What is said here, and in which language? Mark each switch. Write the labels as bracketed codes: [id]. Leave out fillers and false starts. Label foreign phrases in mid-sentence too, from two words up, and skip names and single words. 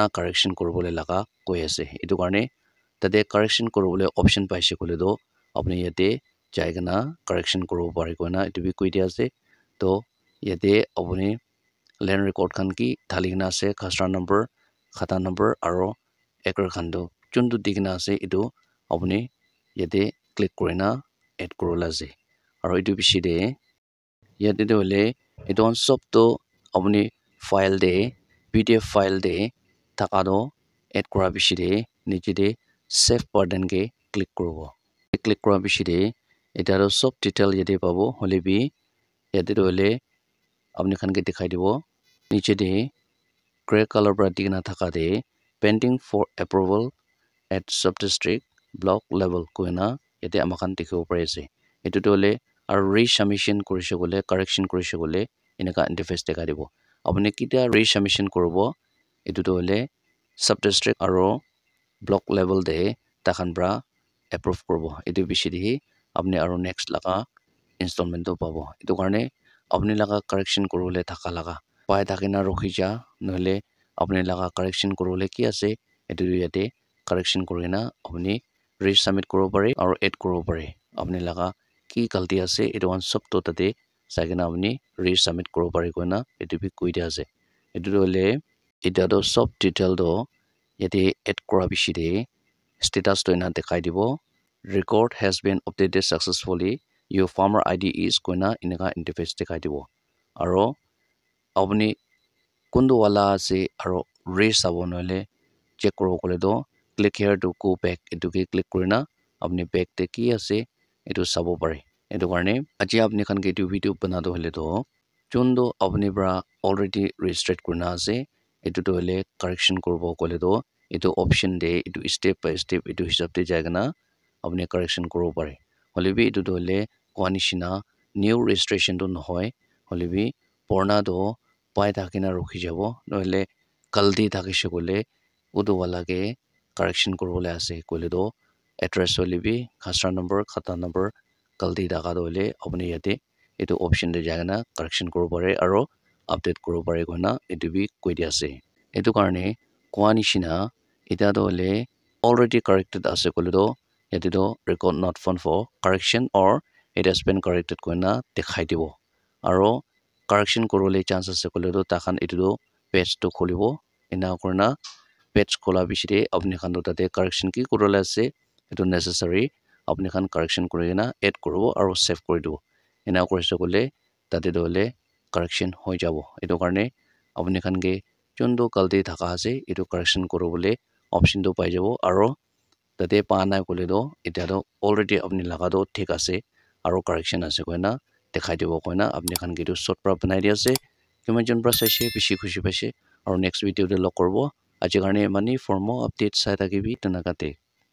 [nag] correction koribole laga koi ase etu karne tate correction koribole option paise kole do apni yate jaigena correction koribo pare koina etu bi koi dia ase to yate apni [en] land record [nag] khan ki dhaligena ase khasra number khata number aro acre khan do chundu dikhina ase etu apni yate click korina add korola ase aro etu bishi de yate de hole etu on sob to apni file de [en] pdf file [nag] de thaka do add kora bishi de niche de [en] save button [nag] ke click koribo click kora bishi de eta ro sob detail yate pabo hole bi yate de hole apni khan ke dikhai dibo niche de [en] gray color [nag] pra dikna thaka de [en] pending for approval at sub-district block level [nag] koina yate amakhan dikhibo pare ase etu to hole aru resubmission korise gole correction korise gole enaka interface dekha dibo apni kita resubmission koribo etu to hole sub-district aro [en] block level [nag] de takhan pra approve koribo etu bishi de apni aro next laga installment to pabo etu karne apni laga correction korole thaka laga pai thakina rokhi ja nohole apni laga correction korole ki ase etu yate correction korina apni resubmit koribo pare aro add koribo pare apni laga ki galti ase etu one sob to tate saikena apni resubmit koribo pare koina etu bi koi dia ase etu hole eta do sob detail do yate add kora bishi de status to ena dekhai dibo [en] record has been updated successfully your farmer id is [nag] koina enaka interface dekhai dibo aro apni kundu wala ase aro raise abo noile check koro kole do [en] click here to go back [nag] etu ke click korina apni back te ki ase etu sabo pare etu karne aji apni khan ke etu video bana do hole do chondo apni bra [en] already registered [nag] korina ase etu to hole correction koribo kole do etu option de etu [en] step by step [nag] etu hisab te jaigana apni correction koribo pare hole bi etu to hole koanishina [en] new registration [nag] to nohoy hole bi porna do pai thakina rokhi jabo nohole kaldi thakise gole udu wala ke correction koribole ase kole do address hole bi khasra number khata number kaldi daga do hole apni yate etu option de jagana correction koribo pare aro update koribo pare koina etu bi koi dia ase etu karne koanishina eta do hole [en] already corrected [nag] ase kole do yate do [en] record not found for correction or it has been corrected [nag] koina dekhai dibo aro [en] correction korole chance [nag] ase kole do takhan etu do page to kholibo ena korna page khola bishide apni khan do tate correction ki korola ase etu necessary apni khan correction korina add koribo aro save kori dibo ena korise kole tate do hole correction hoi jabo etu karne apni khan ke chondo galti thaka ase etu correction koribole option to pai jabo aro tate pa na kole do eta do already apni laga do thik ase aro correction ase koina dekhai dibo koina apni khan ke tu short pra banai dia ase kiman jon pra saise bishi khushi paise aro [en] next video [nag] de log korbo aji karne mani [en] for more updates [nag] sai thakibi tanakate